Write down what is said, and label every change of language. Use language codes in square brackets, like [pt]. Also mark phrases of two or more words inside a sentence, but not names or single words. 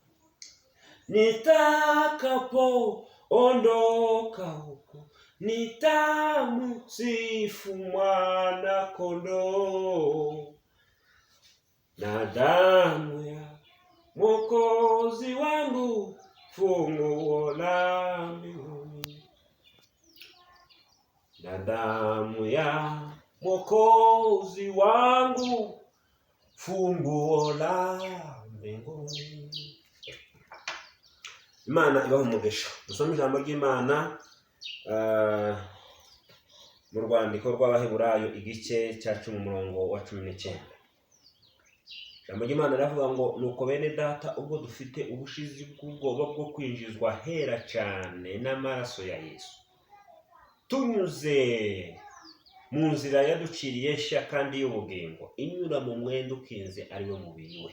[sw] Nitakapoondoka huko, nitamsifu mwana kondoo, na damu ya Mwokozi wangu funguo la mbinguni, na damu ya Mwokozi wangu funguo la mbinguni. [rw] Imana ibaho umugisha. Dusome ijambo ry'Imana mu rwandiko rw'Abaheburayo igice cya 10 umurongo wa 19. ijambo ry'Imana ravuga ngo nuko bene data ubwo dufite ubushizi bw'ubwoba bwo kwinjizwa hera cyane n'amaraso ya Yesu, tunyuze mu nzira yaduciriye nshya kandi y'ubugingo inyura mu mwenda ukinze ari we mubiri we.